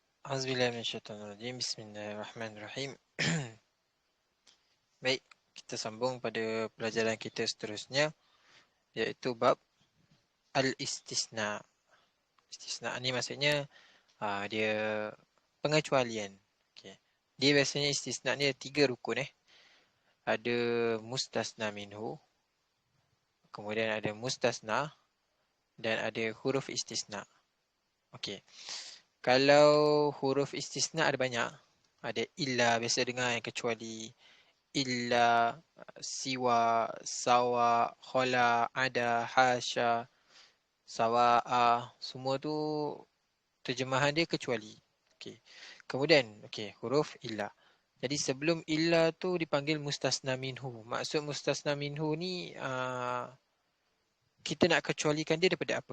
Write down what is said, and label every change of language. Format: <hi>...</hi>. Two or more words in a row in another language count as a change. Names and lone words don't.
<ar>أعوذ بالله من الشيطان الرجيم. بسم الله الرحمن الرحيم.</ar> <ms>Baik, kita sambung pada pelajaran kita seterusnya, iaitu bab al-istisna. Istisna ni maksudnya dia pengecualian. Okay. Dia biasanya istisna ni ada 3 rukun. Ada</ms> <ar>mustasna minhu,</ar> <ms>kemudian ada mustasna, dan ada huruf istisna. Okey. Kalau huruf istisna ada banyak. Ada illa, biasa dengar yang kecuali,</ms> <ar>إلا، سوى، سواء، خلا,</ar> <ms>ada,</ms> <ar>حاشا، سواء.</ar> <ms>Semua tu terjemahan dia kecuali. Okey. Kemudian, huruf illa. Jadi sebelum illa tu dipanggil</ms> <ar>mustasna minhu.</ar> <ms>Maksud</ms> <ar>mustasna minhu</ar> <ms>ni kita nak kecualikan dia daripada apa?</ms>